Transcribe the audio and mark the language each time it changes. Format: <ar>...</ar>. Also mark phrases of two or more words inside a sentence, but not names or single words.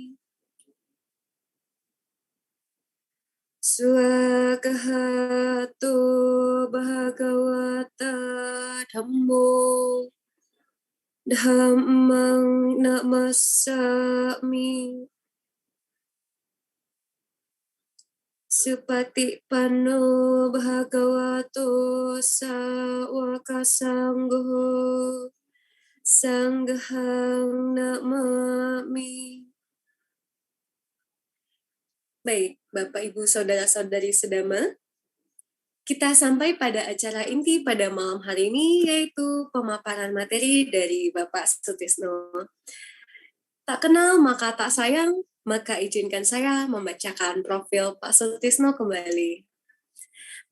<pi>Swagahato Bhagawata Dhammo Dhammang Namasami Supatipanno Bhagavato Sawaka Sangho Sanghang Namami.</pi> <id>Baik, Bapak, Ibu, Saudara-saudari sedama, kita sampai pada acara inti pada malam hari ini, yaitu pemaparan materi dari Bapak Sutisno. Tak kenal maka tak sayang, maka izinkan saya membacakan profil Pak Sutisno kembali.</id>